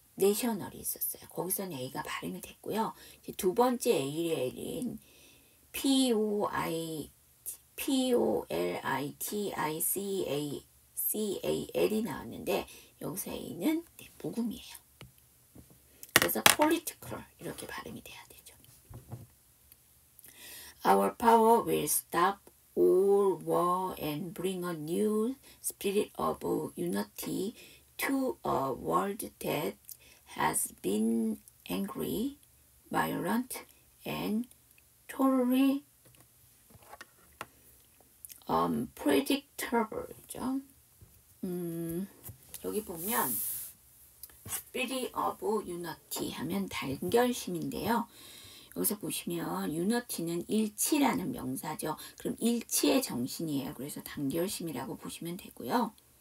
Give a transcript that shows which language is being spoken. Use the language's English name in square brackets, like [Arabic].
[Korean] national이 있었어요. 거기서는 A가 발음이 됐고요. 이제 두 번째 A인 POLITICAL이 나왔는데 여기서 A는 묵음이에요. 그래서 political 이렇게 발음이 돼야 되죠. [English] Our power will stop all war and bring a new spirit of unity to a world that has been angry, violent, and totally unpredictable죠. [Korean] 여기 보면 [English] Spirit of Unity [Korean] 하면 단결심인데요. 여기서 보시면 Unity는 일치라는 명사죠. 그럼 일치의 정신이에요. 그래서 단결심이라고 보시면 되고요.